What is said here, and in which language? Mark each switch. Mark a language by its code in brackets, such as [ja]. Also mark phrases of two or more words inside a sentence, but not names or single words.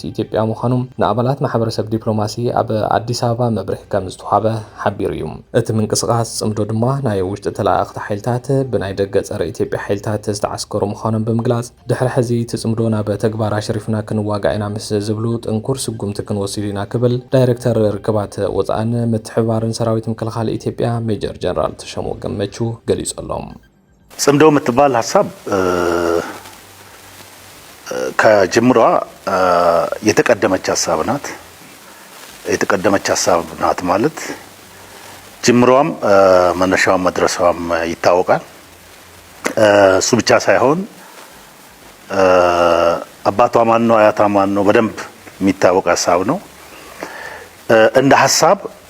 [ti] ኢትዮጵያ ምዃኑ ንኣባላት ማሕበረሰብ ዲፕሎማሲ ኣብ ኣዲስ ኣበባ መብርሂ ከም ዝተዋሃበ ሓቢሩ እዩ እቲ ምንቅስቓስ ጽምዶ ድማ ናይ ውሽጢ ተላእኽቲ ሓይልታት ብናይ ደገ ጸረ ኢትዮጵያ ሓይልታት ዝተዓስከሩ ምዃኖም ብምግላጽ ድሕሪ ሕዚ እቲ ጽምዶ ናብ ተግባር ኣሽሪፍና ክንዋጋእ ኢና ምስ ዝብሉ ጥንኩር ስጉምቲ ክንወስድ ኢና ክብል ዳይሬክተር ርክባት ወፃእን ምትሕብባርን ሰራዊት ምክልኻል ኢትዮጵያ ሜጀር ጀነራል ተሸሞ ገመቹ ገሊጾሎም [am] ጽምዶ የምትባል ሀሳብ ከጅምሯ የተቀደመች ሀሳብ ናት። የተቀደመች ሀሳብ ናት ማለት ጅምሯም መነሻዋም መድረሻዋም ይታወቃል። እሱ ብቻ ሳይሆን አባቷ ማን ነው አያቷ ማን ነው በደንብ የሚታወቅ ሀሳብ ነው። እንደ ሀሳብ